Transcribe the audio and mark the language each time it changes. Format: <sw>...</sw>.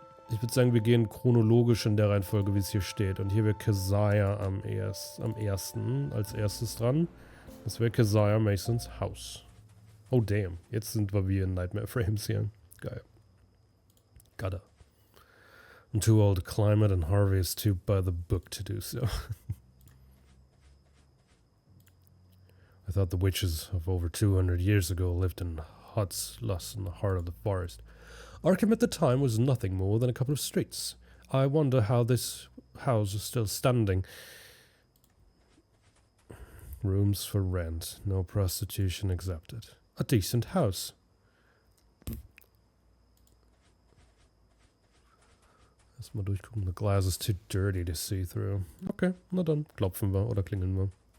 <de>Ich würde sagen, wir gehen chronologisch in der Reihenfolge, wie es hier steht. Und hier wäre Keziah am ersten, als erstes dran. Das wäre Keziah Masons Haus. Oh damn, jetzt sind wir wie in Nightmare Frames hier. Geil. Gotta.</de> <en>I'm too old to climb it and Harvey is too by the book to do so. I thought the witches of over 200 years ago lived in huts lost in the heart of the forest. Arkham at the time was nothing more than a couple of streets. I wonder how this house is still standing. Rooms for rent. No prostitution accepted. A decent house.</en> <de>Lass mal durchgucken.</de> <en>The glass is too dirty to see through.</en> <de>Okay, na dann klopfen wir oder klingeln wir.</de>